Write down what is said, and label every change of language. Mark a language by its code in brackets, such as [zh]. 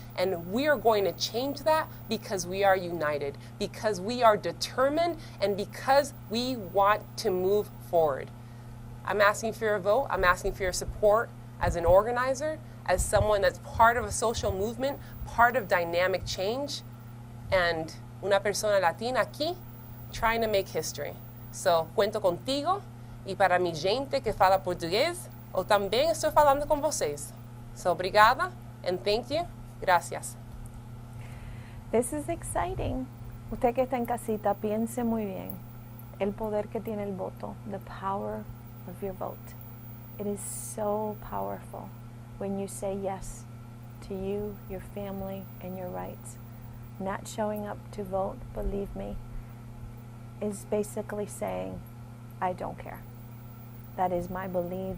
[en] And we are going to change that because we are united, because we are determined, and because we want to move forward. I'm asking for your vote. I'm asking for your support as an organizer, as someone that's part of a social movement, part of dynamic change, and [es] una persona latina aquí [en] trying to make history. [es] So, cuento contigo, y para mi gente que fala portugués, [pt] eu também estou falando com vocês. [en] So, [pt] obrigada, [en] and thank you. [es] Gracias. [en] this is exciting. [es] Usted que está en casita, piense muy bien el poder que tiene el voto, [en] the power of your vote. It is so powerful when you say yes to you, your family, and your rights. Not showing up to vote, believe me, is basically saying, I don't care. That is my belief.